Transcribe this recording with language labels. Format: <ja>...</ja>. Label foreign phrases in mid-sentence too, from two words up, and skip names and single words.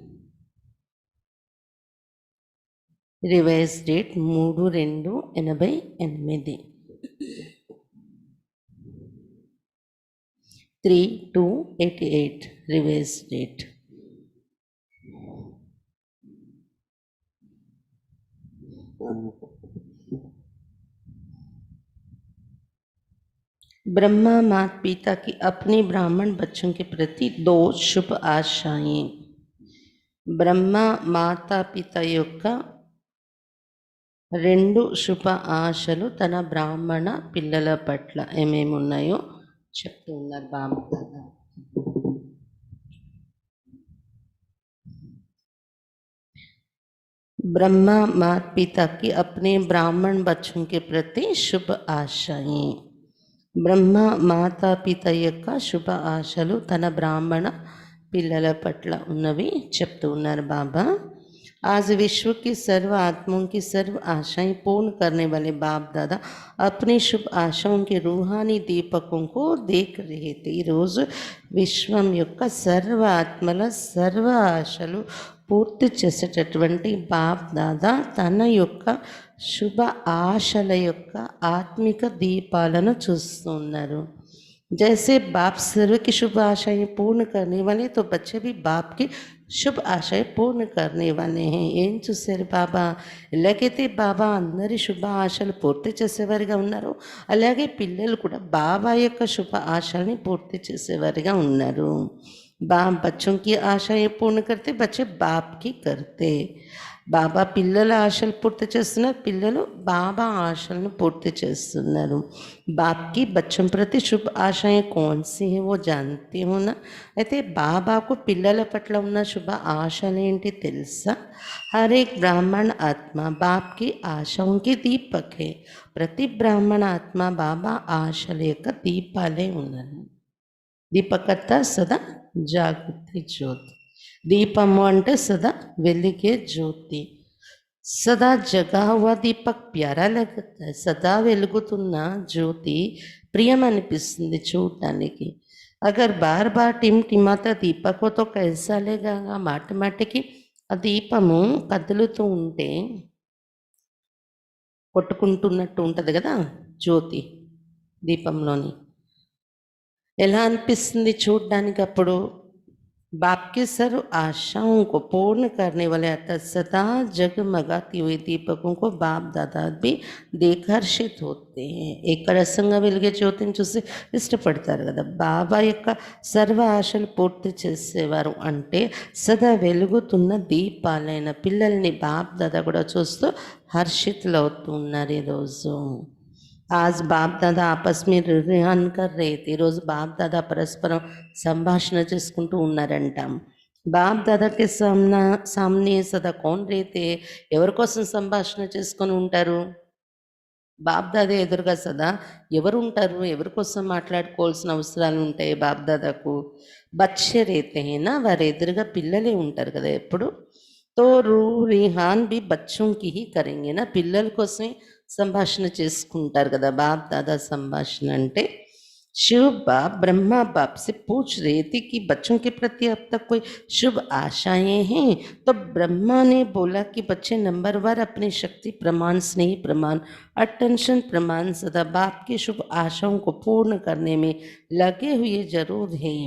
<en>Revise date 3/2/88. 3/2/88 revise date.</en> <hi>ब्रह्मा माता पिता की अपने ब्राह्मण बच्चों के प्रति 2 शुभ आशाएं.</hi> <te>బ్రహ్మ మాతాపిత యొక్క 2 శుభ ఆశలు తన బ్రాహ్మణ పిల్లల పట్ల ఏమేమి ఉన్నాయో చెప్తూ ఉన్నారు బాబా.</te> <hi>ब्रह्मा माता पिता की अपने ब्राह्मण बच्चों के प्रति शुभ आशाएं.</hi> <te>బ్రహ్మ మాతాపిత యొక్క శుభ ఆశలు తన బ్రాహ్మణ పిల్లల పట్ల ఉన్నవి చెప్తూ ఉన్నారు బాబా.</te> <hi>आज विश्व की सर्व आत्माओं की सर्व आशाएं पूर्ण करने वाले बाप दादा अपनी शुभ आशाओं के रूहानी दीपकों को देख रहे थे.</hi> <te>ఈరోజు విశ్వం యొక్క సర్వ ఆత్మల సర్వ ఆశలు పూర్తి చేసేటటువంటి బాప్ దాదా తన యొక్క శుభ ఆశల యొక్క ఆత్మిక దీపాలను చూస్తున్నారు.</te> <hi>जैसे बाप सर्व की शुभ आशाएं पूर्ण करने वाले तो बच्चे भी बाप की शुभ आशाएं पूर्ण करने वाले हैं.</hi> <te>ఏం చూశారు బాబా? ఎలాగైతే బాబా అందరి శుభ ఆశలు పూర్తి చేసేవారిగా ఉన్నారో అలాగే పిల్లలు కూడా బాబా యొక్క శుభ ఆశల్ని పూర్తి చేసేవారిగా ఉన్నారు.</te> <hi>बाप बच्चों की आशाएं पूर्ण करते, बच्चे बाप की करते.</hi> <te>బాబా పిల్లల ఆశలు పూర్తి చేస్తున్నారు, పిల్లలు బాబా ఆశలను పూర్తి చేస్తున్నారు.</te> <hi>बाप की बच्चों प्रति शुभ आशाएं कौन सी है वो जानते हो ना.</hi> <te>అయితే బాబాకు పిల్లల పట్ల ఉన్న శుభ ఆశలు ఏంటి తెలుసా?</te> <hi>हर एक ब्राह्मण आत्मा बाप की आशाओं की दीपक है.</hi> <te>ప్రతి బ్రాహ్మణ ఆత్మ బాబా ఆశల యొక్క దీపాలే ఉన్నారు.</te> <hi>दीपक अर्थात सदा जागृति ज्योति.</hi> <te>దీపము అంటే సదా వెలిగే జ్యోతి.</te> <hi>सदा जगा हुआ दीपक प्यारा लगता.</hi> <te>సదా వెలుగుతున్న జ్యోతి ప్రియం అనిపిస్తుంది చూడటానికి.</te> <hi>अगर बार बार टिमटिमाता दीपक हो तो कैसा लगेगा.</hi> <te>మాటి మాటికి ఆ దీపము కదులుతూ ఉంటే కొట్టుకుంటున్నట్టు ఉంటుంది కదా జ్యోతి దీపంలోని. ఎలా అనిపిస్తుంది చూడడానికి?</te> <hi>అప్పుడు बाप की सर्व आशाओं को पूर्ण करने वाले अर्थात सदा जगमगाती हुई दीपकों को बाप दादा भी देख हर्षित होते हैं.</hi> <te>ఎక్కడ రసంగా వెలిగే జ్యోతిని చూసి ఇష్టపడతారు కదా. బాబా యొక్క సర్వ ఆశలు పూర్తి చేసేవారు అంటే సదా వెలుగుతున్న దీపాలైన పిల్లల్ని బాప్ దాదా కూడా చూస్తూ హర్షితులు అవుతున్నారు ఈరోజు.</te> <hi>आज बाप दादा आपस में रिहान कर रहे थे.</hi> <te>ఈరోజు బాప్ దాదా పరస్పరం సంభాషణ చేసుకుంటూ ఉన్నారంట.</te> <hi>बाप दादा के सामने सदा कौन रहते,</hi> <te>ఎవరి కోసం సంభాషణ చేసుకొని ఉంటారు? బాప్ దాదా ఎదురుగా సదా ఎవరు ఉంటారు? ఎవరి కోసం మాట్లాడుకోవాల్సిన అవసరాలు ఉంటాయి బాప్ దాదాకు?</te> <hi>बच्चे रहते हैं ना,</hi> <te>వారి ఎదురుగా పిల్లలే ఉంటారు కదా ఎప్పుడు.</te> <hi>तो रिहान भी बच्चों की ही करेंगे ना,</hi> <te>పిల్లల కోసమే సంభాషణ చేసుకుంటారు కదా బాప్ దాదా సంభాషణ అంటే.</te> <hi>शिव बाप ब्रह्मा बाप से पूछ रहे थे कि बच्चों के प्रति अब तक कोई शुभ आशाएं हैं. तो ब्रह्मा ने बोला कि बच्चे नंबरवार अपनी शक्ति प्रमाण, स्नेह प्रमाण, अटेंशन प्रमाण सदा बाप की शुभ आशाओं को पूर्ण करने में लगे हुए जरूर हैं.</hi>